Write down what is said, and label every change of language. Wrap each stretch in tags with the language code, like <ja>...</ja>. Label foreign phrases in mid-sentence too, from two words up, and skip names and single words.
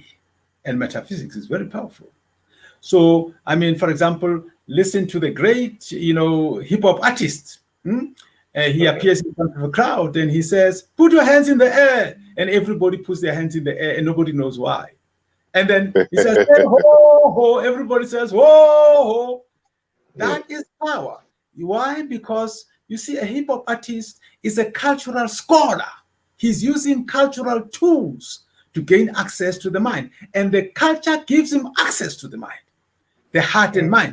<en>And metaphysics is very powerful. So, for example, listen to the great, hip hop artist. He appears in front of a crowd and he says, "Put your hands in the air." And everybody puts their hands in the air and nobody knows why. And then he says, "Hey, ho, ho." Everybody says, "Whoa, ho." That is power. Why? Because you see, a hip hop artist is a cultural scholar. He's using cultural tools to gain access to the mind. And the culture gives him access to the mind, the heart and mind.</en>